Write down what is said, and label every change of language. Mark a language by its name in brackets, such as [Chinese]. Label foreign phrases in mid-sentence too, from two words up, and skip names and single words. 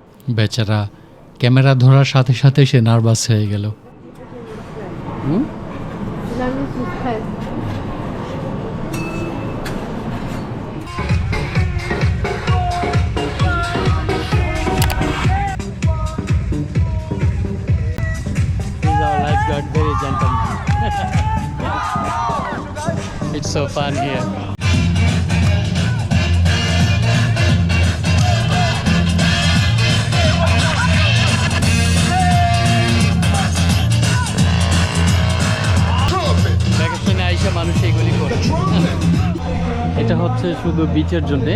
[Bangla] বেচারা ক্যামেরা ধরার সাথে সাথে সে নার্ভাস হয়ে গেল। [French] Il a mis sous stress. [English] He's our lifeguard, very gentleman. It's so fun here. [Bangla] ভ্যাকেশনে আইসা মানুষ এইগুলি করে। এটা হচ্ছে শুধু বিচের জন্যে।